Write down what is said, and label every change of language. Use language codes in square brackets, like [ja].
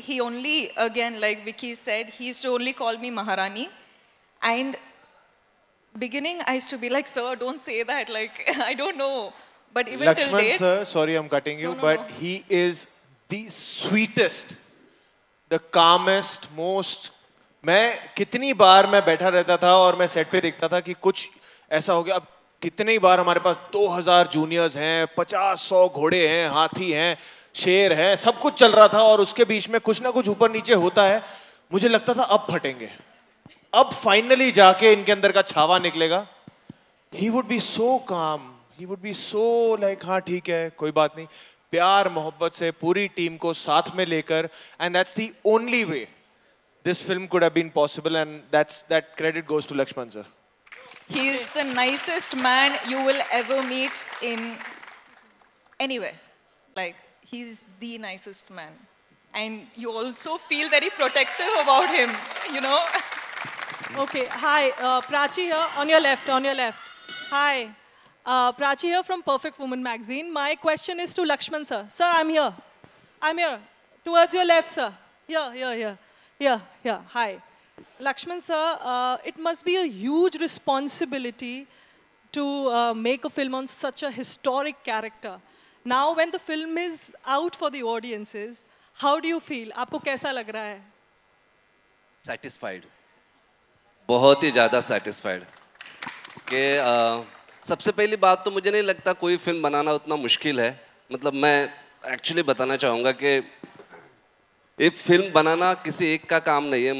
[en] He only, again, like Vicky said, he used to only call me Maharani. And beginning, I used to be like, sir, don't say that. Like, I don't know. But even till Lakshman date... sir, sorry I'm cutting you, No. but he is the sweetest, the calmest, most... [hi] मैं कितनी बार मैं बैठा रहता था और मैं set पे देखता था कि कुछ ऐसा हो गया. अब कितनी बार हमारे पास 2000 जूनियर्स हैं, 50-100 घोड़े हैं, हाथी हैं, शेर हैं, सब कुछ चल रहा था और उसके बीच में कुछ ना कुछ ऊपर नीचे होता है. मुझे लगता था अब फटेंगे, अब फाइनली जाके इनके अंदर का छावा निकलेगा. [en] He would be so calm, he would be so like [hi] हाँ ठीक है कोई बात नहीं, प्यार मोहब्बत से पूरी टीम को साथ में लेकर, [en] and that's the only way this film could have been possible, and that credit goes to Lakshman sir. He is the nicest man you will ever meet in anywhere. Like, he's the nicest man. And you also feel very protective about him, you know? Okay, hi. Prachi here, on your left. Hi. Prachi here from Perfect Woman magazine. My question is to Lakshman sir. Sir, I'm here. Towards your left, sir. Here. Hi. Lakshman sir, it must be a huge responsibility to make a film on such a historic character. Now, when the film is out for the audiences, how do you feel? [hi] आपको कैसा लग रहा है? [en] Satisfied. [hi] बहुत ही ज़्यादा satisfied. कि सबसे पहली बात तो मुझे नहीं लगता कोई फिल्म बनाना उतना मुश्किल है. मतलब मैं एक्चुअली बताना चाहूँगा कि एक फिल्म बनाना किसी एक का काम नहीं है.